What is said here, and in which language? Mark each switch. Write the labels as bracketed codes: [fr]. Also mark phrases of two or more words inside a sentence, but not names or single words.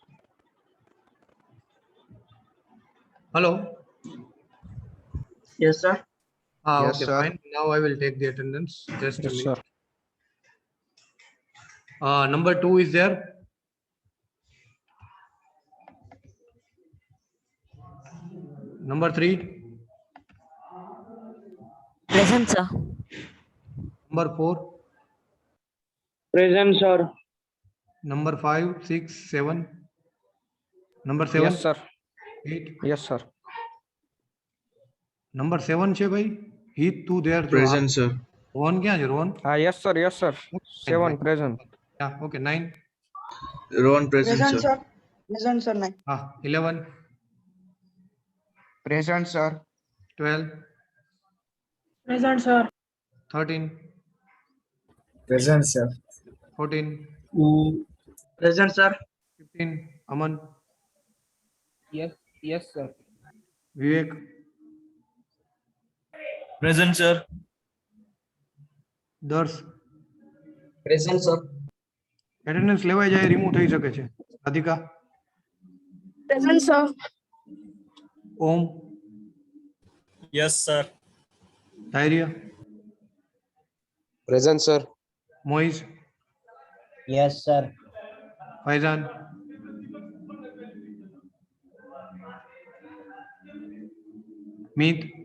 [en] હેલો. Yes, sir. Ah, Yes, okay, sir. fine. Now I will take the attendance. Just a Yes, minute. sir. Number 2 is there. Number 3. Present, sir. Number 4. Present, sir. Number 5, 6, 7. Number 7. Yes, sir. 8. Yes, sir. [gu] Number 7 છે ભાઈ. Heath તું there જો. [en] Present, sir. [gu] રોહન ક્યાં છે રોહન? [en] Ah, yes, sir. Yes, sir. 7 present. Yeah, okay. 9. Rohan, present, Present, sir. sir. Present, sir. 9. 11. Present, sir. 12. Present, sir. 13. Present, sir. 14. Present, sir. 15. Aman. Yes, sir. Vivek. Present, sir. દર્શ. Present, sir. [gu] એટેન્ડન્સ લેવાઈ જાય રિમૂવ થઈ શકે છે. રાધિકા. [en] Present, sir. Om, Yes, sir. Dhairya, Present, sir. Moiz, Yes, sir. Faizan, Meet,